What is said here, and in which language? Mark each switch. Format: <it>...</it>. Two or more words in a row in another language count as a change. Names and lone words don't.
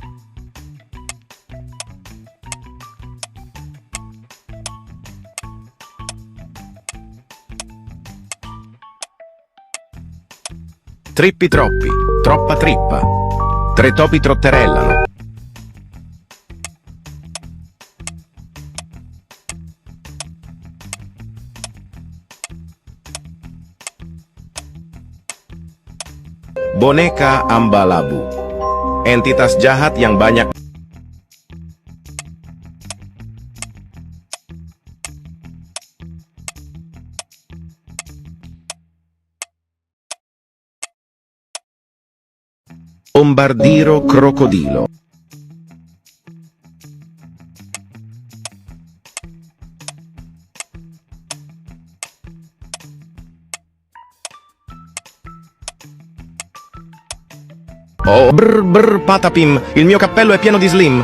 <it>Trippi troppi, troppa trippa. Tre topi trotterellano.</it> <id>Boneka Ambalabu. Entitas jahat yang banyak.</id> <it>Bombardiro crocodilo. Oh, brr brr patapim, il mio cappello è pieno di slim.</it>